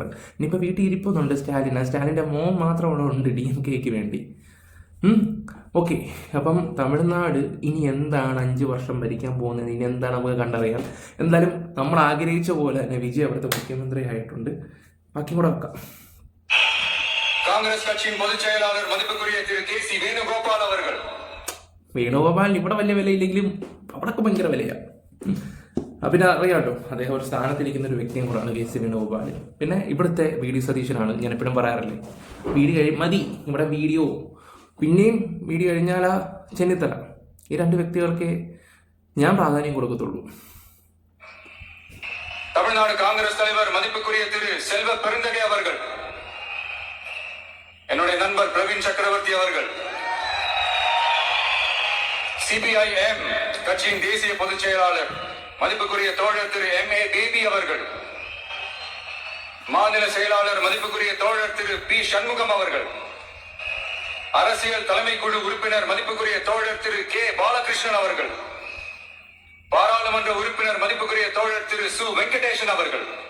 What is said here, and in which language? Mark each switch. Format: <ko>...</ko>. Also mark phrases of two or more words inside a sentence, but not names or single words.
<ml>ഇനിയിപ്പോൾ വീട്ടിൽ ഇരിപ്പൊന്നുണ്ട് സ്റ്റാലിൻ്റെ മോൻ മാത്രമാണ് ഉണ്ട് DMKക്ക് വേണ്ടി. ഓക്കെ, അപ്പം തമിഴ്നാട് ഇനി എന്താണ് 5 വർഷം ഭരിക്കാൻ പോകുന്നത്, ഇനി എന്താണ് നമുക്ക് കണ്ടറിയാം. എന്തായാലും നമ്മൾ ആഗ്രഹിച്ച പോലെ തന്നെ വിജയ് അവിടുത്തെ മുഖ്യമന്ത്രി ആയിട്ടുണ്ട്. ബാക്കി കൂടെ വെക്കാം.</ml> <ta>காங்கிரஸ் கட்சியின் பொதுச் செயலாளர் மதிப்புக்குரிய திரு KC வேணுகோபால் அவர்கள்.</ta> <ml>വേണുഗോപാലിന് ഇവിടെ വലിയ വിലയില്ലെങ്കിലും അവിടൊക്കെ ഭയങ്കര വിലയാണ്. പിന്നെ അറിയാമല്ലോ, അദ്ദേഹം ഒരു സ്ഥാനത്തിരിക്കുന്ന ഒരു വ്യക്തിയും കൂടാണ് KC വേണുഗോപാൽ. പിന്നെ ഇവിടുത്തെ VD സതീശനാണ്. ഞാൻ എപ്പോഴും പറയാറില്ലേ, മതി ഇവിടെ വീഡിയോ, പിന്നെയും വീഡിയോ കഴിഞ്ഞാലാ ചെന്നിത്തല. ഈ 2 വ്യക്തികൾക്ക് ഞാൻ പ്രാധാന്യം കൊടുക്കത്തുള്ളൂ.</ml> <ta>தமிழ்நாடு காங்கிரஸ் தலைவர் மதிப்புக்குரிய திரு செல்வ பெருந்தகை அவர்கள், என்னுடைய நண்பர் பிரவீன் சக்கரவர்த்தி அவர்கள், CPIM கட்சியின் தேசிய பொதுச் செயலாளர் மதிப்புக்குரிய தோழர் திரு MA பேபி அவர்கள், மாநில செயலாளர் மதிப்புக்குரிய தோழர் திரு பி சண்முகம் அவர்கள், அரசியல் தலைமை குழு உறுப்பினர் மதிப்புக்குரிய தோழர் திரு கே பாலகிருஷ்ணன் அவர்கள், பாராளுமன்ற உறுப்பினர் மதிப்புக்குரிய தோழர் திரு சு வெங்கடேசன் அவர்கள்,</ta>